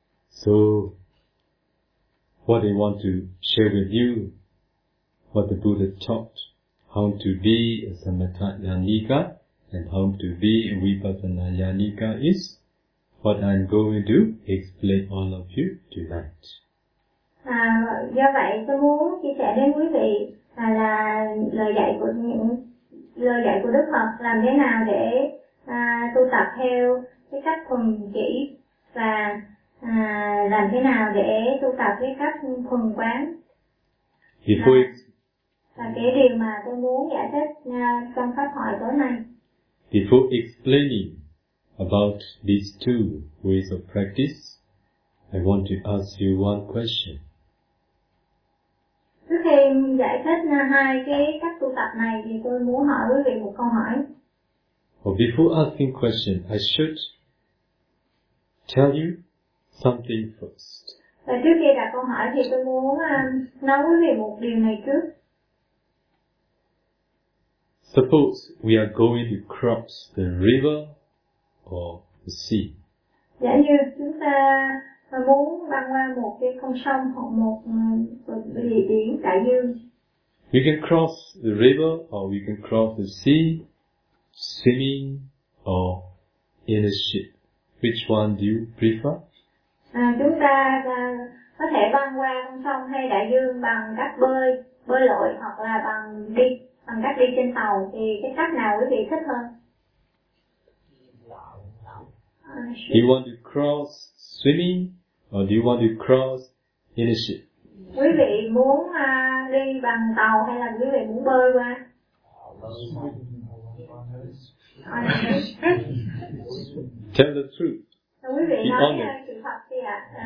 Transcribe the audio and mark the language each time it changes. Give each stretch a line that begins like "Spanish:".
English: So, what I want to share with you, what the Buddha taught, how to be a Samatha Yanika and how to be a Vipassana Yanika is what I'm going to explain all of you tonight.
Vietnamese: Do vậy tôi muốn chia sẻ đến quý vị là lời dạy của Đức Phật làm thế nào để tu tập theo cái cách thuần chỉ và làm thế nào để tu tập cái cách thuần quán. Và cái điều mà tôi muốn giải thích trong pháp thoại tối nay.
English: Before explaining about these two ways of practice, I want to ask you one question.
Vietnamese: Trước khi giải thích hai cái cách tu tập này thì tôi muốn hỏi quý vị một câu hỏi.
English: Well, before asking question, I should tell you something first.
Vietnamese: Và trước khi đặt câu hỏi thì tôi muốn nói quý vị một điều này trước.
English: Suppose we are going to cross the river or the sea.
Vietnamese: Giả như chúng ta muốn băng qua một cái con sông hoặc một địa biển đại dương.
English: We can cross the river or we can cross the sea swimming or in a ship. Which one do you prefer?
Vietnamese: Chúng ta có thể băng qua con sông hay đại dương bằng cách bơi lội hoặc là bằng cách đi trên tàu, thì cái cách nào quý vị thích hơn?
English: Do you want to cross swimming or do you want to cross in a ship?
Vietnamese: Quý vị muốn đi bằng tàu hay là quý vị muốn bơi qua?
English: Tell the truth.
Vietnamese: Quý vị nói thành thật đi ạ.